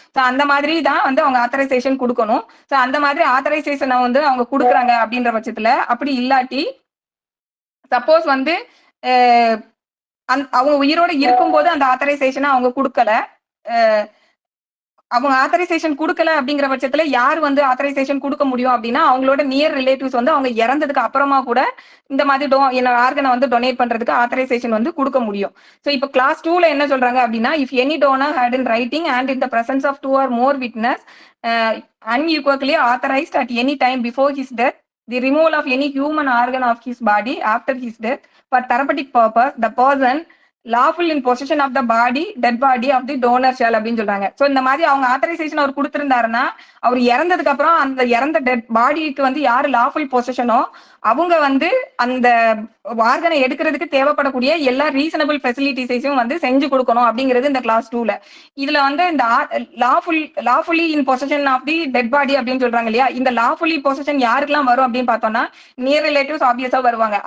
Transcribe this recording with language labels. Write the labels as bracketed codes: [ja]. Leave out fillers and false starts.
[ta] So அந்த மாதிரி தான் வந்து அவங்க ஆத்தரைசேஷன் கொடுக்கணும். ஸோ அந்த மாதிரி ஆத்தரைசேஷனை வந்து அவங்க கொடுக்குறாங்க அப்படின்ற பட்சத்துல, அப்படி இல்லாட்டி சப்போஸ் வந்து அவங்க உயிரோட இருக்கும்போது அந்த ஆத்தரைசேஷனை அவங்க கொடுக்கல, அவங்க ஆத்தரைசேஷன் கொடுக்கல அப்படிங்கிற பட்சத்துல யார் வந்து ஆத்தரைசேஷன் கொடுக்க முடியும் அப்படின்னா அவங்களோட நியர் ரிலேட்டிவ்ஸ் வந்து அவங்க இறந்ததுக்கு அப்புறமா கூட இந்த மாதிரி ஆர்கனை வந்து டொனேட் பண்றதுக்கு ஆத்தரைசேஷன் வந்து கொடுக்க முடியும். ஸோ இப்போ கிளாஸ் 2ல என்ன சொல்றாங்க அப்படின்னா, [en] if any donor had in writing and in the presence of 2 or more witness unequivocally authorized at any time before his death the removal of any human organ of his body after his death for therapeutic purpose, the person lawful in possession of the body, dead body of the donor shall [ta] அப்படின்னு சொல்றாங்க. So இந்த மாதிரி அவங்க authorisation அவர் கொடுத்திருந்தாருன்னா அவர் இறந்ததுக்கு அப்புறம் அந்த இறந்த dead பாடிக்கு வந்து யாரு லாஃபுல் பொசிஷனோ அவங்க வந்து அந்த ஆர்கனை எடுக்கிறதுக்கு தேவைப்படக்கூடிய எல்லா ரீசனபிள் ஃபெசிலிட்டிஸையும் வந்து செஞ்சு கொடுக்கணும் அப்படிங்கிறது இந்த கிளாஸ் 2ல. இதுல வந்து இந்த [en] lawfully in possession of the dead body [ta] அப்படின்னு சொல்றாங்க இல்லையா, இந்த லாஃபுல்லி பொசிஷன் யாருக்கெல்லாம் வரும் அப்படின்னு பார்த்தோம்னா நியர் ரிலேட்டிவ்ஸ் ஆப்வியஸா வருவாங்க.